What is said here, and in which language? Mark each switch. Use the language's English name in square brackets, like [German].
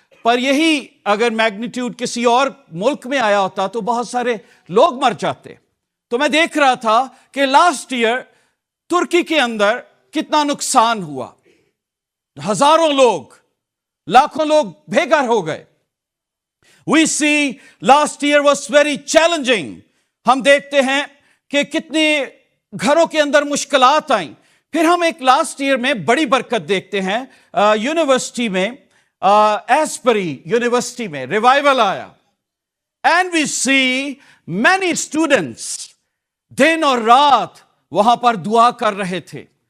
[Hindi] पर यही अगर मैग्नीट्यूड किसी और मुल्क में आया होता तो बहुत सारे लोग मर जाते। तो मैं देख रहा था कि लास्ट ईयर तुर्की के अंदर कितना नुकसान हुआ। हजारों लोग, लाखों लोग बेघर हो गए। [English] We see last year was very challenging. [Hindi] हम देखते हैं कि कितने घरों के अंदर मुश्किलात आई। फिर हम एक लास्ट ईयर में बड़ी बरकत देखते हैं। यूनिवर्सिटी में, एस्परी यूनिवर्सिटी में रिवाइवल आया, [English] and we see many students [Hindi] दिन और रात वहां पर दुआ कर रहे थे।